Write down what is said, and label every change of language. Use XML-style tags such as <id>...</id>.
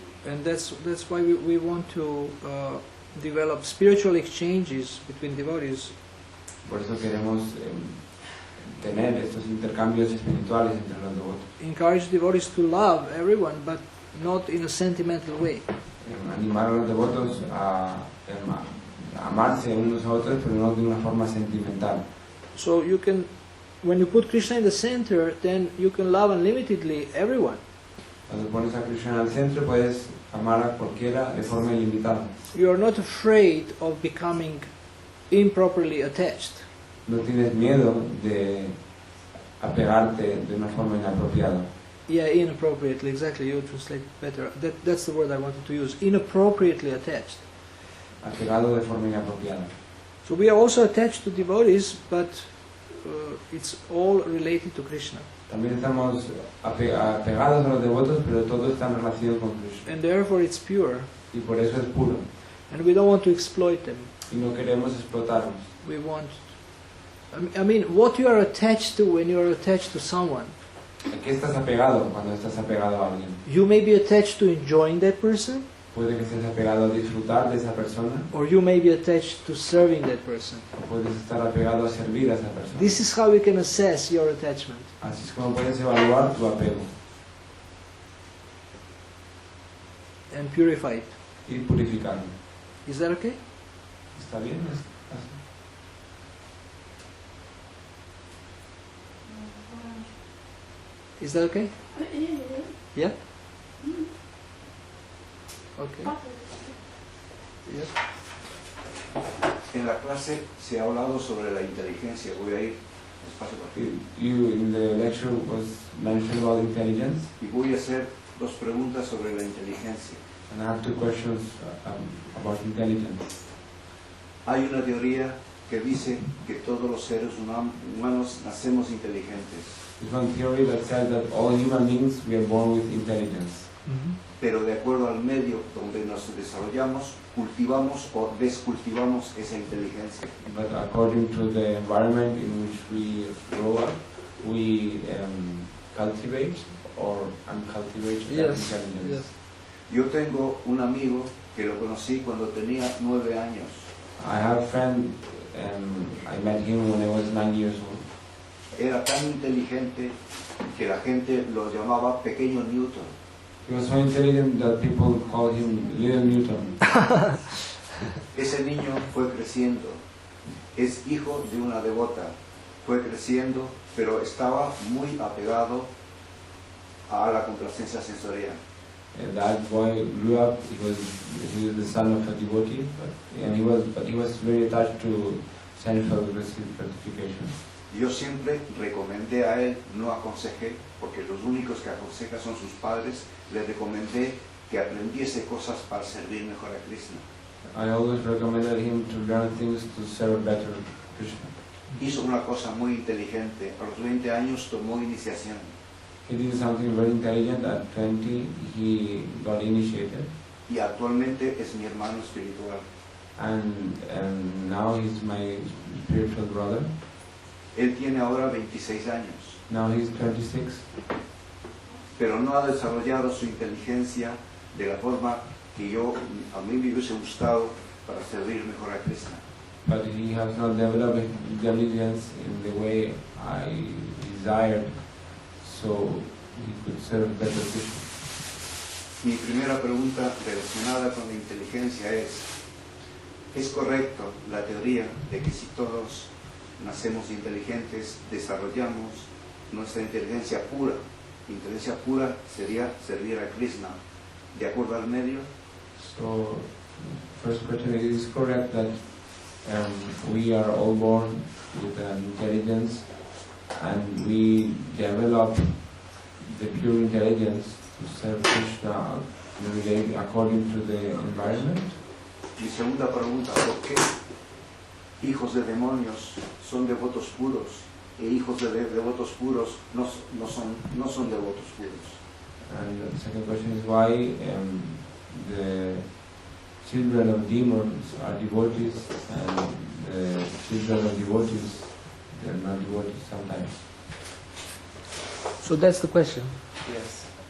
<en>And that's why we want to develop spiritual exchanges between devotees.</en> <es>Por eso queremos tener estos intercambios espirituales entre los devotos.</es> <en>Encourage devotees to love everyone, but not in a sentimental way.</en> <es>Animar a los devotos a amarse unos a otros, pero no de una forma sentimental.</es> <en>So you can, when you put Krishna in the center, then you can love unlimitedly everyone.</en> <es>Cuando pones a Krishna al centro, puedes amar a cualquiera de forma ilimitada.</es> <en>You are not afraid of becoming improperly attached.</en> <es>No tienes miedo de apegarte de una forma inapropiada.</es> <en>Yeah, inappropriately, exactly, you translate better. That's the word I wanted to use, inappropriately attached.</en> <es>Apegado de forma inapropiada.</es> <en>So we are also attached to devotees, but it's all related to Krishna.</en> <es>También estamos apegados a los devotos, pero todo está en relación con Krishna.</es> <en>And therefore it's pure.</en> <es>Y por eso es puro.</es> <en>And we don't want to exploit them.</en> <es>Y no queremos explotarlos.</es> <en>We want, I mean, what you are attached to when you are attached to someone,</en> <es>¿A qué estás apegado cuando estás apegado a alguien?</es> <en>You may be attached to enjoying that person,</en> <es>Puede que estés apegado a disfrutar de esa persona,</es> <en>or you may be attached to serving that person.</en> <es>o puedes estar apegado a servir a esa persona.</es> <en>This is how you can assess your attachment.</en> <es>Así es como puedes evaluar tu apego</es> <en>And purify it.</en> <es>y purificarlo.</es> <en>Is that okay?</en> <es>¿Está bien?</es> <en>Is that okay? Yeah. Yeah? Okay. Yeah.</en> <es>En la clase se ha hablado sobre la inteligencia. Voy a ir despacio por aquí.</es> <en>You in the lecture was mentioned about intelligence,</en> <es>Y voy a hacer dos preguntas sobre la inteligencia.</es> <en>and I have two questions about intelligence.</en> <es>Hay una teoría que dice que todos los seres humanos nacemos inteligentes,</es> <en>There's one theory that says that all human beings we are born with intelligence,</en> <es>pero de acuerdo al medio donde nos desarrollamos, cultivamos o descultivamos esa inteligencia.</es> <en>but according to the environment in which we grow up, we cultivate or uncultivate that Yes. intelligence. Yes.</en> <es>Yo tengo un amigo que lo conocí cuando tenía 9 años.</es> <en>I have a friend, I met him when I was 9 years old.</en> <es>Era tan inteligente que la gente lo llamaba Pequeño Newton.</es> <en>He was so intelligent that people called him Little Newton.</en> <es>Ese niño fue creciendo, es hijo de una devota, fue creciendo, pero estaba muy apegado a la complacencia sensorial.</es> <en>And that boy grew up. He was the son of a devotee, but he was very attached to sensual gratification.</en> <es>Yo siempre recomendé a él, no aconsejé, porque los únicos que aconsejan son sus padres, le recomendé que aprendiese cosas para servir mejor a Krishna.</es> <en>I always recommended him to learn things to serve better Krishna.</en> <es>Hizo una cosa muy inteligente, a los 20 años tomó iniciación</es> <en>He did something very intelligent. At 20, he got initiated,</en> <es>y actualmente es mi hermano espiritual.</es> <en>and now he's my spiritual brother.</en> <es>Él tiene ahora 26 años,</es> <en>Now he's 26,</en> <es>pero no ha desarrollado su inteligencia de la forma que a mí me hubiese gustado para servir mejor a Krishna.</es> <en>but he has not developed intelligence in the way I desired, so he could serve better Krishna.</en> <es>Mi primera pregunta relacionada con la inteligencia ¿es correcto la teoría de que si todos nacemos inteligentes, desarrollamos nuestra inteligencia pura? Inteligencia pura sería servir a Krishna, de acuerdo al medio.</es> <en>So, first question, it is correct that we are all born with an intelligence, and we develop the pure intelligence to serve Krishna according to the environment.</en> <es>Mi segunda pregunta, ¿por qué hijos de demonios son devotos puros e hijos de devotos puros no son devotos puros?</es> <en>And the second question is why the children of demons are devotees, and the children of devotees, they are not devotees sometimes. So that's the question. Yes.</en>